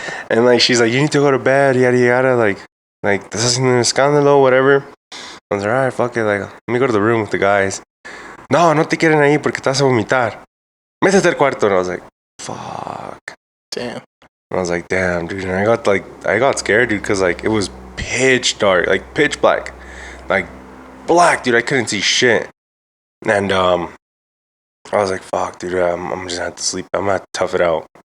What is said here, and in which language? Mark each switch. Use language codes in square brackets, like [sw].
[en] And, like, she's like, you need to go to bed, yada yada, like this isn't an escándalo, whatever. I was like, alright, fuck it, like, let me go to the room with the guys. [es] No te quieren ahí porque te vas a vomitar. Métete al cuarto. [en] And I was like, fuck. Damn. And I was like, damn, dude. And I got scared, dude, because, like, it was pitch dark, like, pitch black. Like, black, dude. I couldn't see shit. And, I was like, fuck, dude, I'm just gonna have to sleep. I'm gonna have to tough it out.